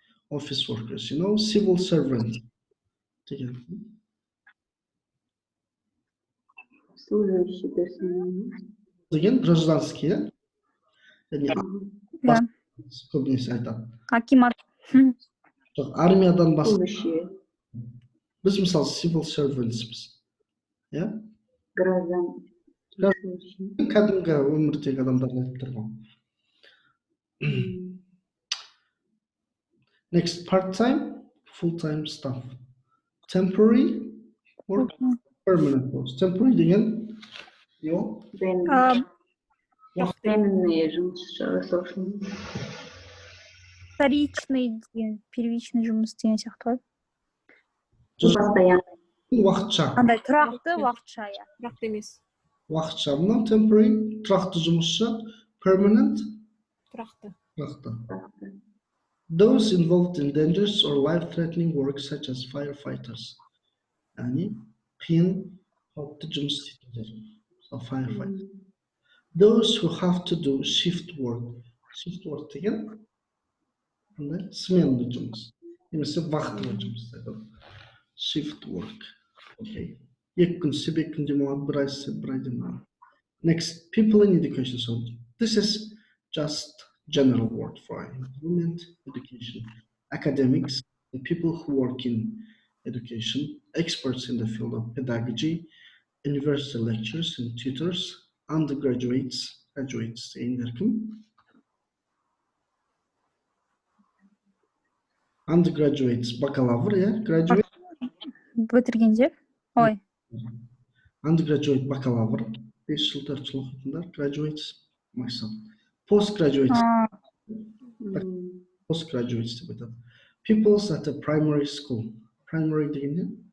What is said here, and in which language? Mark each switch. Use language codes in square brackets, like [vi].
[en] Office workers, civil servant деген. [ru] Служащий персонал. [kk] Деген [ru] гражданский, [kk] және [ru] Да. [kk] көбінесе айтады. Акимат. Жоқ, армиядан басқа. [ru] Служащие. [kk] Біз мысалы civil servants'пыз. Иә? [ru] Граждан. Служащие. [kk] Кәдімгі өмірдегі адамдарды айтып тұр ғой. [en] Next, part-time, full-time staff. Temporary or permanent post. Temporary [kk] деген не ол? [ru] Временные [kk] жұмысшылар. [ru] Вторичный [kk] деген, [ru] первичный [kk] жұмыс деген сияқты ғой. Постоянно. Уақытша. Андай тұрақты уақытша, иә. Тұрақты емес. Уақытша. Мынау temporary, тұрақты жұмысшы, permanent, Тұрақты. тұрақты. [en] Those involved in dangerous or life-threatening work such as firefighters. [kk] Yani қиын қауіпті жұмыс істейтіндер. [en] So firefighter. Those who have to do shift work. [kk] Shift work деген сменді жұмыс. Немесе вахталы жұмыс дейді. [en] Shift work. Okay. [kk] Екі күн істеп, екі күн демалады, бір ай істеп, бір ай демалады. [en] Next, people in education. So this is just general word for employment, education, academics, the people who work in education, experts in the field of pedagogy, university lecturers and tutors, undergraduates, graduates [kk] дегендер кім? Undergraduates, бакалавр, иә? [en] Graduate. [kk] Бітіргендер. Ой. [en] Undergraduate, [kk] бакалавр, 5 жыл 4 жыл оқитындар. [en] Graduates, myself. Postgraduates. [kk] Postgraduates деп айтады. [en] Peoples at a primary school. Primary [kk] дегенде?